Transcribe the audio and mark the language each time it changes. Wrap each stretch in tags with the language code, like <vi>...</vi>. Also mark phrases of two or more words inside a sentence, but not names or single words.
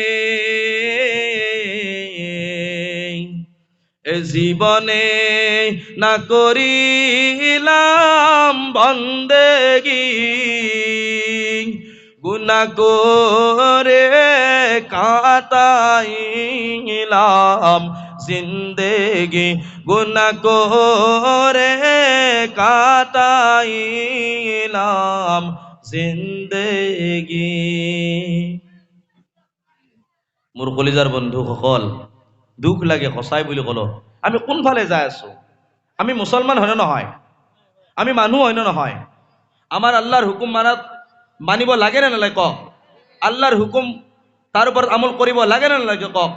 <bn>এ জীবনে না করিলাম বন্দেগি, গুনাহ করে কাটাইলাম জিন্দেগি, গুনাহ করে কাটাইলাম জিন্দেগি।</bn> <as>মোৰ কলিজাৰ বন্ধুসকল, দুখ লাগে সঁচাই বুলি ক'লো। আমি কোনফালে যাই আছো? আমি মুছলমান হয় নহয়? আমি মানুহ হয় নহয়? আমাৰ আল্লাহৰ হুকুম মানিব লাগে নে নালাগে কওক? আল্লাহৰ হুকুম তাৰ ওপৰত আমল কৰিব লাগে নে নালাগে কওক?</as>